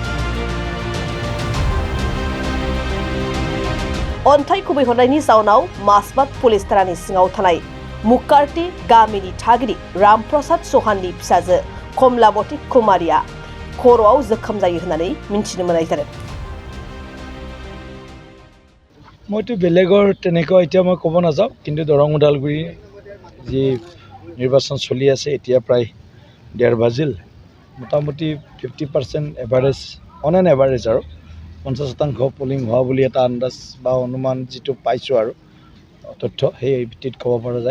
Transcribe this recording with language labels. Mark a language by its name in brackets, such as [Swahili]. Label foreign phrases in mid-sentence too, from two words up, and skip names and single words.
[Bodo] अन्थाइ खुबैहरनायनि जाउनाव मासबाद पुलिस थानानि सिङाव थानाय मुकारटी गामिनि थागिरि रामप्रसाद चौहाननि फिसाजो कमलावती कुमारिया खर'आव जोखोम जायो होननानै मिन्थिनो मोननाय जादों। [Assamese] মইতো বেলেগৰ তেনেকুৱা এতিয়া মই ক'ব নাযাওঁ, কিন্তু দৰং ওদালগুৰি যি নিৰ্বাচন চলি আছে এতিয়া প্ৰায় 1.5 বাজিল, মোটামুটি 50% এভাৰেজ [English] on an average [Assamese] আৰু 50% পলিং হোৱা বুলি এটা আন্দাজ বা অনুমান যিটো পাইছোঁ আৰু তথ্য সেই ভিত্তিত ক'ব পৰা যায়।